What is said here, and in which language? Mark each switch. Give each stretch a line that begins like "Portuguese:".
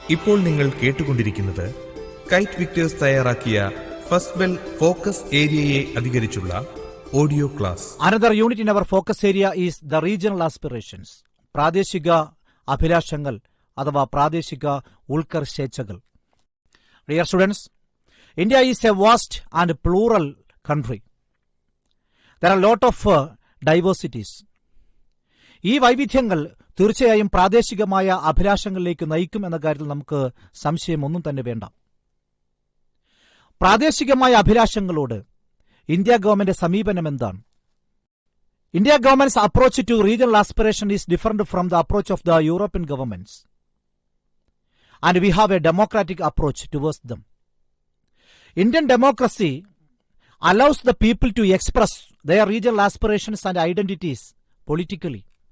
Malayalam: ഇപ്പോൾ നിങ്ങൾ കേട്ടുകൊണ്ടിരിക്കുന്നത് കൈറ്റ് വിക്ടേഴ്സ് തയ്യാറാക്കിയ first bell focus ഏരിയയെ അധികരിച്ചുള്ള audio class.
English: another unit in our focus area is the regional aspirations,
Malayalam: പ്രാദേശിക അഭിലാഷങ്ങൾ അഥവാ പ്രാദേശിക ഉൾക്കർഷേച്ഛകൾ.
English: Dear students, India is a vast and plural country. There are a lot of diversities.
Malayalam: ഈ വൈവിധ്യങ്ങൾ തീർച്ചയായും പ്രാദേശികമായ അഭിലാഷങ്ങളിലേക്ക് നയിക്കും എന്ന കാര്യത്തിൽ നമുക്ക് സംശയമൊന്നും തന്നെ വേണ്ട. പ്രാദേശികമായ അഭിലാഷങ്ങളോട് ഇന്ത്യ ഗവൺമെന്റ് സമീപനം എന്താണ്?
English: India government's approach to regional aspiration is different from the approach of the European governments, and we have a democratic approach towards them. Indian democracy allows the people to express their regional aspirations and identities politically.